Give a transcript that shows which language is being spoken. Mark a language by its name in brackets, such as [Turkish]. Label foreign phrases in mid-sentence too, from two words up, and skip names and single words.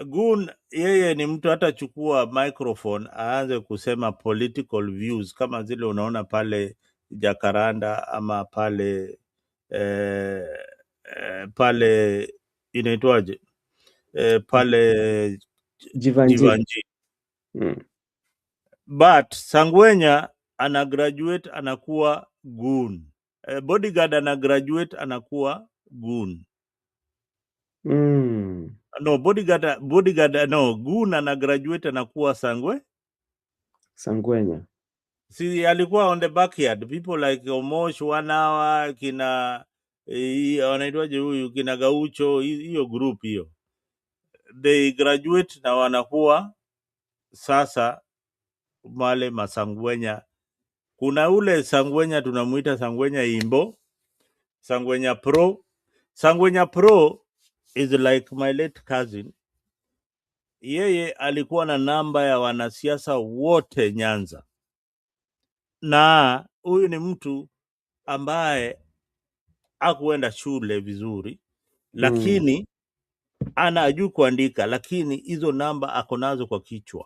[Swahili] Goon yeye ni mtu hatachukua microphone aanze kusema political views kama zile unaona pale Jacaranda ama pale pale inaitwaje pale Jivanji. Jivanji. But Sangwenya ana graduate anakuwa goon. Bodyguard ana graduate anakuwa goon. No, bodyguard no, goon ana graduate anakuwa Sangwenya. [English] See, alikuwa on the backyard. People like [Swahili] Omosh 1 hour kina wanaitwaje huyu kina Gaucho, hiyo group hiyo. [English] They graduate [Swahili] na wanakuwa sasa male masangwenya. Kuna ule Sangwenya tunamuita Sangwenya Imbo, Sangwenya Pro. [English] Sangwenya Pro is like my late cousin. [Swahili] Yeye alikuwa na namba ya wanasiasa wote Nyanza. Na huyu ni mtu ambaye hakuenda shule vizuri, lakini anajua kuandika, lakini hizo namba ako nazo kwa kichwa.